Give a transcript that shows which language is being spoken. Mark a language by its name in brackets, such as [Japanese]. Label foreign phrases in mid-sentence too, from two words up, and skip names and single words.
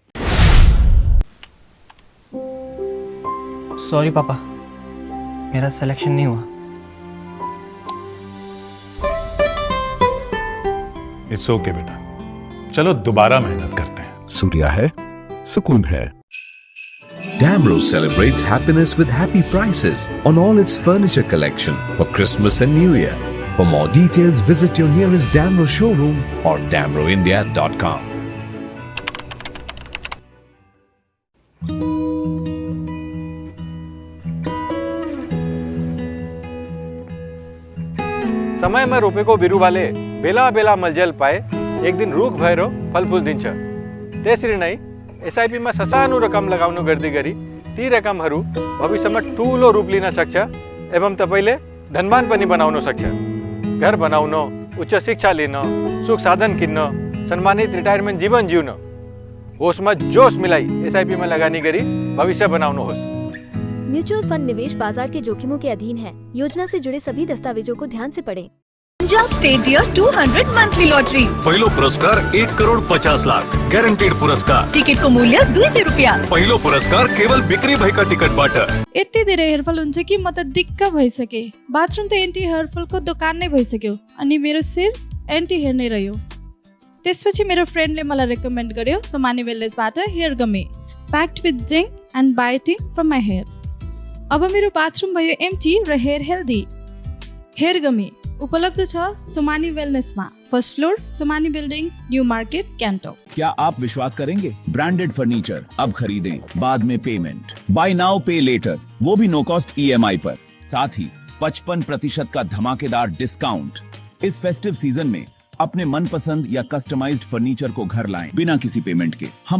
[Hindi] सॉरी पापा, मेरा सिलेक्शन नहीं हुआ। [English] it's okay [Hindi] बेटा, चलो दोबारा मेहनत करते हैं। सूर्या है, सुकून है। [English] Damro celebrates happiness with happy prices on all its furniture collection for Christmas and New Year. For more details, visit your nearest Damro showroom or damroindia.com. [Nepali] समय में रोपेको बिरुवाले बेला बेला मलजल पाए, एक दिन रुख भएर फलफुल दिन्छ। त्यसरी नै एसआईपीमा ससानो रकम लगाउनु गर्दै गरी ती रकमहरू भविष्यमा ठूलो रूप लिन सक्छ एवं तपाईले धनवान पनि बनाउन सक्छ। घर बनाउन, उच्च शिक्षा लिन, सुख साधन किन्न, सम्मानित रिटायरमेन्ट जीवन जिउन, होसमा जोश मिलाई एसआईपीमा लगानी गरी भविष्य बनाउनुहोस्। [English] mutual fund [Hindi] निवेश बाजार के जोखिमों के अधीन है। योजना से जुड़े सभी दस्तावेजों को ध्यान से पढ़ें। [Nepali] पंजाब स्टेट डियर 200 मंथली लॉटरी। पहिलो पुरस्कार 1,50,00,000 ग्यारंटीड पुरस्कार। टिकट को मूल्य 200 रुपया। पहिलो पुरस्कार केवल बिक्री भएका टिकटबाट। यति धेरै हेरफल हुन्छ कि म त दिक्क भइसके। बाथरूम त [English] anti hairfall को [Nepali] दोकान नै भइसक्यो, अनि मेरो शिर [English] anti hair [Nepali] नै रह्यो। त्यसपछि मेरो फ्रेन्डले मलाई रेकमेन्ड गर्यो सोमानी वेलनेसबाट [English] hair gummy, packed with zinc and biotin from my hair. [Nepali] अब मेरो बाथरूम भयो एम्टी र [English] hair healthy. hair gummy [Nepali] उपलब्ध छ सोमानी वेलनेसमा, [English] first floor, [Nepali] सोमानी बिल्डिंग, न्यू मार्केट, कैंटो। [Hindi] क्या आप विश्वास करेंगे? [English] branded furniture [Hindi] अब खरीदें, बाद में पेमेंट, [English] buy now pay later, [Hindi] वो भी [English] no cost EMI [Hindi] पर। साथ ही 55% का धमाकेदार डिस्काउंट। इस [English] festive season [Hindi] में अपने मनपसंद या कस्टमाइज्ड फर्नीचर को घर लाएं बिना किसी पेमेंट के।